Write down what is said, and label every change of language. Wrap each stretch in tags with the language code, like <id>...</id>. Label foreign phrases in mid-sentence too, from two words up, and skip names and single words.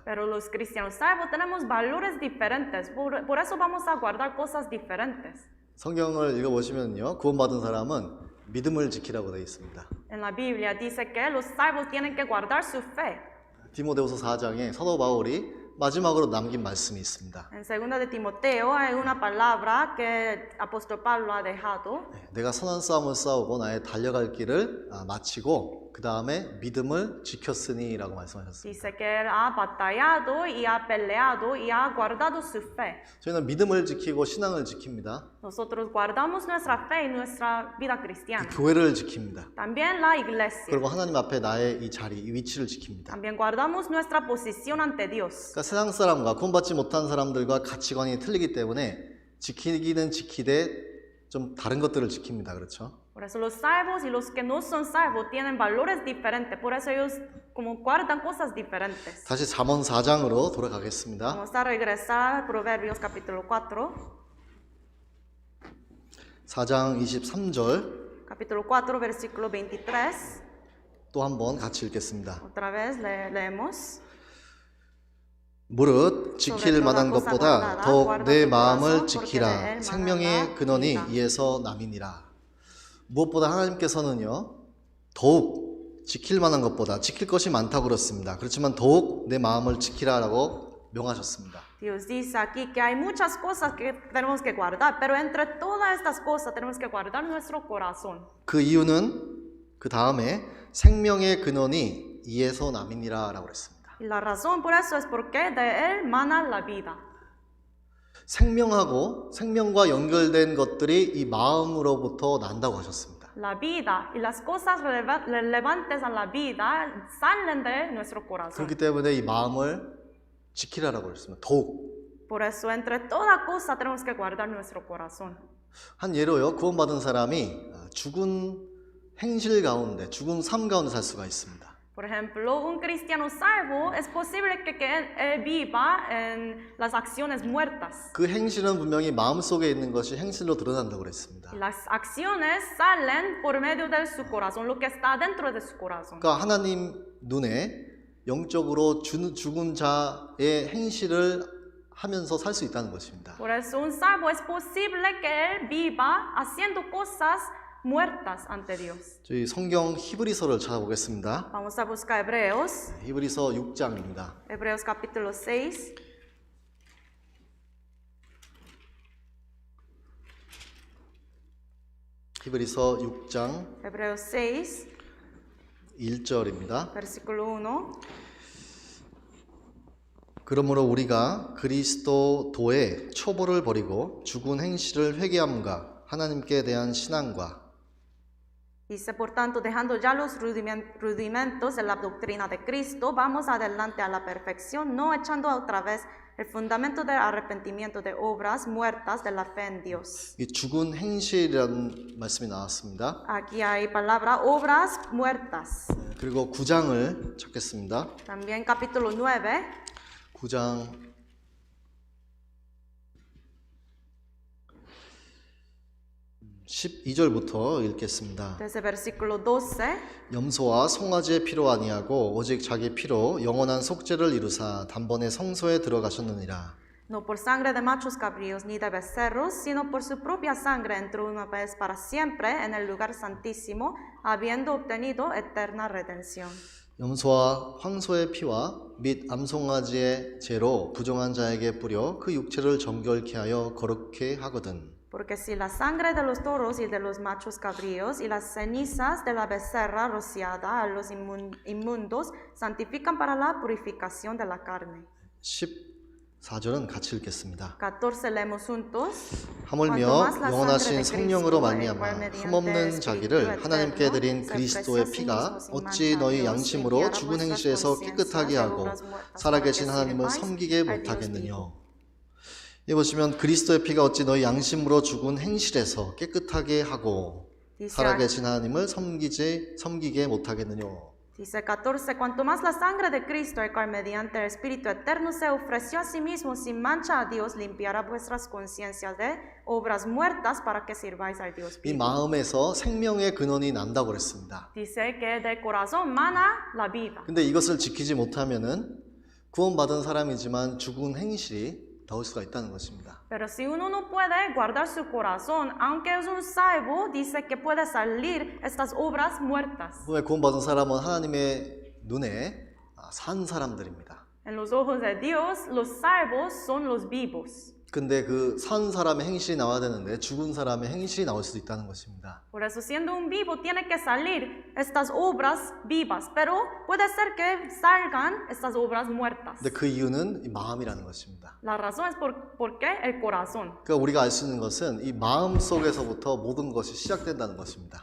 <es>Pero los cristianos salvos tenemos valores diferentes, por eso vamos a guardar cosas diferentes.</es> <ko>성경을 읽어보시면요, 구원받은 사람은 믿음을 지키라고 되어 있습니다.</ko> <es>En la Biblia dice que los salvos tienen que guardar su fe.</es> <ko>디모데후서 4장에 사도 바울이 마지막으로 남긴 말씀이 있습니다.</ko> <es>En 2 de Timoteo hay una palabra que apóstol Pablo ha dejado.</es> <ko>내가 선한 싸움을 싸우고 나의 달려갈 길을 마치고 그 다음에 믿음을 지켰으니라고 말씀하셨습니다.</ko> <es>Dice que él ha batallado y ha peleado y ha guardado su fe.</es> <ko>저희는 믿음을 지키고 신앙을 지킵니다.</ko> <es>Nosotros guardamos nuestra fe y nuestra vida cristiana.</es> <ko>교회를 지킵니다.</ko> <es>También la iglesia.</es> <ko>그리고 하나님 앞에 나의 이 자리, 이 위치를 지킵니다.</ko> <es>También guardamos nuestra posición ante Dios.</es> <ko>그러니까 세상 사람과 구원받지 못한 사람들과 가치관이 틀리기 때문에 지키기는 지키되 좀 다른 것들을 지킵니다. 그렇죠?</ko> <es>Por eso los salvos y los que no son salvos tienen valores diferentes. Por eso ellos como guardan cosas diferentes.</es> <ko>다시 잠언 4장으로 돌아가겠습니다.</ko> <es>Vamos a regresar a Proverbios capítulo 4.</es> <ko>4장 23절</ko> <es>Capítulo 4, versículo 23.</es> <ko>또 한번 같이 읽겠습니다.</ko> <es>Otra vez leemos.</es> <ko>무릇 지킬 만한 것보다 더욱 내 마음을 지키라. 생명의 근원이 이에서 남이니라. 무엇보다 하나님께서는요, 더욱 지킬 만한 것보다, 지킬 것이 많다고 그렇습니다. 그렇지만 더욱 내 마음을 지키라라고 명하셨습니다.</ko> <es>Dios dice aquí que hay muchas cosas que tenemos que guardar, pero entre todas estas cosas tenemos que guardar nuestro corazón.</es> <ko>그 이유는 그 다음에 생명의 근원이 이에서 남이니라라고 그랬습니다.</ko> <es>Y la razón por eso es porque de él mana la vida.</es> <ko>생명과 연결된 것들이 이 마음으로부터 난다고 하셨습니다.</ko> <es>La vida y las cosas relevantes a la vida salen de nuestro corazón.</es> <ko>그렇기 때문에 이 마음을 지키라라고 했습니다. 더욱.</ko> <es>Por eso entre toda cosa tenemos que guardar nuestro corazón.</es> <ko>한 예로요, 구원받은 사람이 죽은 행실 가운데, 죽은 삶 가운데 살 수가 있습니다.</ko> <es>Por ejemplo, un cristiano salvo es posible que él viva en las acciones muertas.</es> <ko>그 행실은 분명히 마음속에 있는 것이 행실로 드러난다고 그랬습니다.</ko> <es>Y las acciones salen por medio de su corazón, lo que está dentro de su corazón.</es> <ko>그러니까 하나님 눈에 영적으로 죽은 자의 행실을 하면서 살 수 있다는 것입니다.</ko> <es>Por eso un salvo es posible que él viva haciendo cosas muertas ante Dios.</es> <ko>저희 성경 히브리서를 찾아보겠습니다.</ko> <es>Vamos a buscar Hebreos,</es> <ko>히브리서 6장입니다.</ko> <es>Hebreos capítulo 6.</es> <ko>히브리서 6장</ko> <es>Hebreos 6,</es> <ko>1절입니다.</ko> <es>versículo 1.</es> <ko>그러므로 우리가 그리스도도의 초보를 버리고 죽은 행실을 회개함과 하나님께 대한 신앙과</ko> <es>Dice, por tanto, dejando ya los rudimentos de la doctrina de Cristo, vamos adelante a la perfección, no echando otra vez el fundamento del arrepentimiento de obras muertas de la fe en Dios.</es> <ko>이 죽은 행실이라는 말씀이 나왔습니다.</ko> <es>Aquí hay palabra obras muertas.</es> <ko>그리고 9장을 찾겠습니다.</ko> <es>También capítulo 9,</es> <ko>9장 12절부터 읽겠습니다.</ko> <es>desde versículo 12.</es> <ko>염소와 송아지의 피로 아니하고 오직 자기 피로 영원한 속죄를 이루사 단번에 성소에 들어가셨느니라.</ko> <es>No por sangre de machos cabríos ni de becerros, sino por su propia sangre entró una vez para siempre en el lugar santísimo, habiendo obtenido eterna redención.</es> <ko>염소와 황소의 피와 및 암송아지의 죄로 부정한 자에게 뿌려 그 육체를 정결케 하여 거룩케 하거든.</ko> <es>Porque si la sangre de los toros y de los machos cabríos y las cenizas de la becerra rociada a los inmundos santifican para la purificación de la carne.</es> <ko>14절은 같이 읽겠습니다.</ko> <es>14 leemos juntos.</es> <ko>하물며 영원하신 성령으로 말미암아 흠없는 자기를 하나님께 드린 그리스도의 피가 어찌 너희 양심으로 죽은 행실에서 깨끗하게 하고 살아계신 하나님을 섬기게 못하겠느냐. 여기 보시면 그리스도의 피가 어찌 너희 양심으로 죽은 행실에서 깨끗하게 하고 살아계신 하나님을 섬기게 못하겠느냐.</ko> <es>Dice 14, cuanto más la sangre de Cristo, el cual mediante el Espíritu Eterno se ofreció a sí mismo sin mancha a Dios, limpiará vuestras conciencias de obras muertas para que sirváis al Dios</es> <ko>이</ko> <es>vivo.</es> <ko>마음에서 생명의 근원이 난다고 그랬습니다.</ko> <es>Dice que del corazón mana la vida.</es> <ko>근데 이것을 지키지 못하면은 구원받은 사람이지만 죽은 행실이 나올 수가 있다는 것입니다.</ko> <es>Pero si uno no puede guardar su corazón, aunque es un salvo, dice que puede salir estas obras muertas.</es> <ko>왜 구원받은 사람은 하나님의 눈에 산 사람들입니다.</ko> <es>En los ojos de Dios, los salvos son los vivos.</es> <ko>근데 그 산 사람의 행실이 나와야 되는데 죽은 사람의 행실이 나올 수도 있다는 것입니다.</ko> <es>Por eso, siendo un vivo, tiene que salir estas obras vivas, pero puede ser que salgan estas obras muertas.</es> <ko>근데 그 이유는 이 마음이라는 것입니다.</ko> <es>La razón es porque el corazón.</es> <ko>그러니까 우리가 알 수 있는 것은 이 마음 속에서부터 모든 것이 시작된다는 것입니다.</ko>